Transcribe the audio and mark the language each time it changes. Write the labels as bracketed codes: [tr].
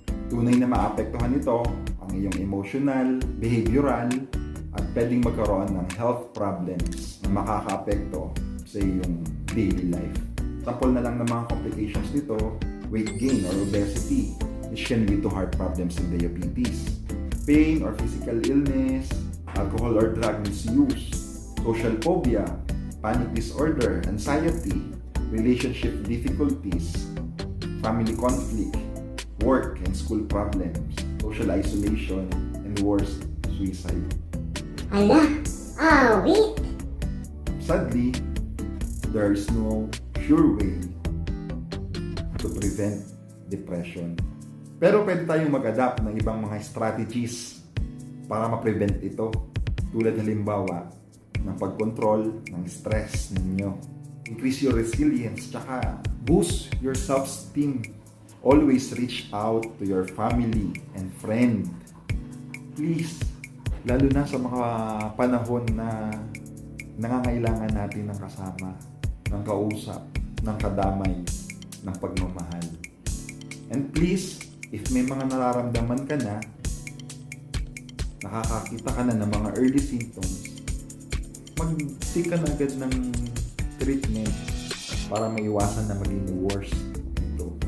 [tl] Tunay na maapektuhan ito ang iyong emotional, behavioral, at pwedeng magkaroon ng health problems na makakaapekto sa iyong daily life. Sample na lang ng mga complications nito, [en] weight gain or obesity, which can lead to heart problems and diabetes, pain or physical illness, alcohol or drug misuse, social phobia, panic disorder, anxiety, relationship difficulties, family conflict, work and school problems, social isolation, and worse, suicide. Ala, wait! Sadly, there is no sure way to prevent depression. [tl] Pero pwede tayong mag-adapt ng ibang mga strategies para ma-prevent ito. Tulad halimbawa ng pag-control ng stress ninyo. [en] Increase your resilience, [tl] tsaka [en] boost your self-esteem. Always reach out to your family and friend. [tl] Please, lalo na sa mga panahon na nangangailangan natin ng kasama, ng kausap, ng kadamay, ng pagmamahal. And please, if may mga nararamdaman ka na, nakakakita ka na ng mga early symptoms, mag-seek ka na agad ng treatment para maiwasan na maging worse ito.